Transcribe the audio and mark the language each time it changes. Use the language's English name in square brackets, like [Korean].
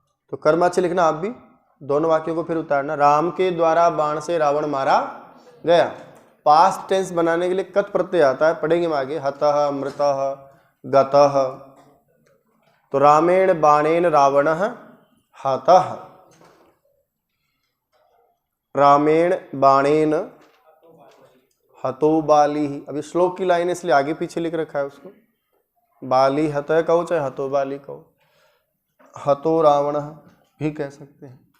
[Hindi] तो कर्मवाची लिखना आप भी, दोनों वाक्यों को फिर उतारना। राम के द्वारा बाण से रावण मारा गया, पास्ट टेंस बनाने के लिए कत प्रत्यय आता है, पढ़ेंगे हम आगे। [Sanskrit] हतः मृतः गतः, तो रामेण बाणेन रावणः हतः, रामेण बाणेन हतो बाली। [Hindi] अभी श्लोक की लाइन इसलिए आगे पीछे लिख रखा है उसको, [Sanskrit] बाली हतः [Hindi] कहो चाहे हतो बाली कहो, हतो रावणः भी कह सकते हैं।